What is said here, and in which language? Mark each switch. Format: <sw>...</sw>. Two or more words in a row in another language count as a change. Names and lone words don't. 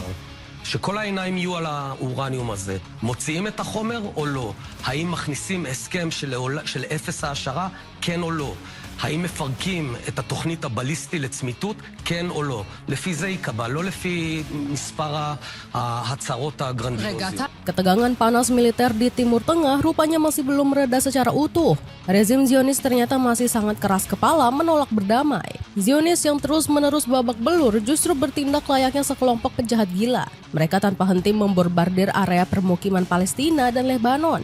<he>שכל העיניים יהיו על האורניום הזה. מוציאים את החומר או לא? האם מכניסים הסכם של אפס העשרה? כן או לא? האם מפרקים את התוכנית הבליסטי לצמיתות? כן או לא? לפי זה ייקבע, לא לפי מספר ההצהרות הגרנדיוזיות.</he> <id>Ketegangan panas militer di Timur Tengah rupanya masih belum mereda secara utuh. Rezim Zionis ternyata masih sangat keras kepala menolak berdamai. Zionis yang terus-menerus babak belur justru bertindak layaknya sekelompok penjahat gila. Mereka tanpa henti membombardir area permukiman Palestina dan Lebanon.</id>